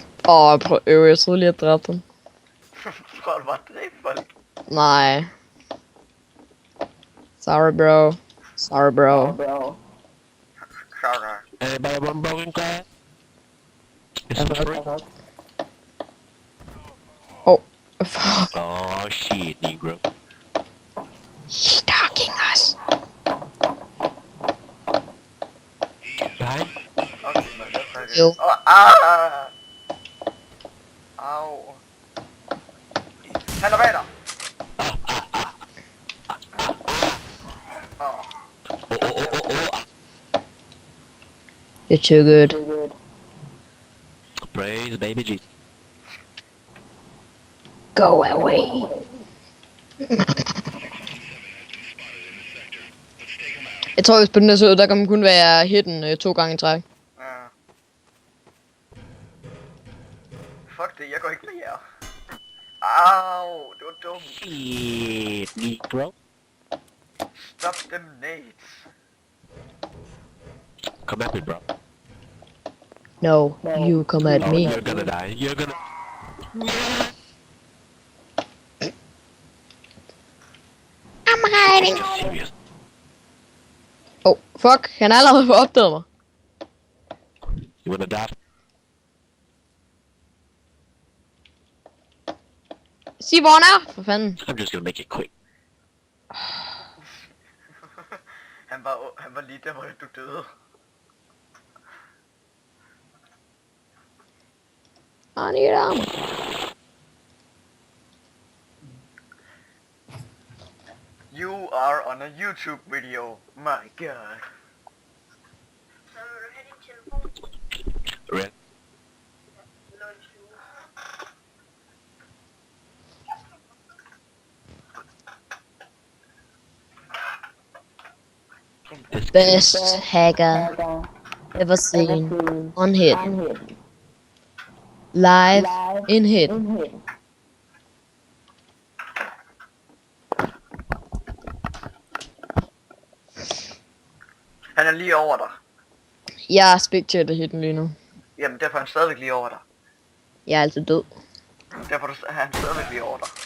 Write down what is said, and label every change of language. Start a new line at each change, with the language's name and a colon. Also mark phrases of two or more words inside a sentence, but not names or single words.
Danish: Jeg troede lige, at dræbte ham. Tror du bare dræbe folk? Nej.
English: Sorry, bro. Sorry, bro. Sorry. Anybody want broken glass? It's free. Oh, fuck. Oh shit, Negro. He's stalking us. Right? Okay, motherfucker.
Danish: Jo. Au. Han er bag dig. Åh.
English: You're too good. Praise baby Jesus. Go away.
Danish: Jeg tror, hvis på den der så, der kan man kun være hidden 2 gange i træk. Ja. Fuck det, jeg går ikke med jer. Au, det var dumt.
English: Shit, Negro. Stop them nades. Come at me, bro. No, you come at Oh, me. you're gonna die. You're gonna. I'm hiding. Serious. Oh, fuck.
Danish: Han har allerede opdaget mig.
English: You wanna die?
Danish: Sig, hvor han er. For fanden.
English: I'm just gonna make it quick.
Danish: Han var lige der, hvor du døde.
English: I need armor. You are on a YouTube video. My god. Red. Best hacker ever seen on hit. Live in hit.
Danish: Han er lige over dig. Jeg er spectator hitten lige nu. Jamen, derfor er han stadigvæk lige over dig. Jeg er altid død. Derfor er han stadigvæk lige over dig.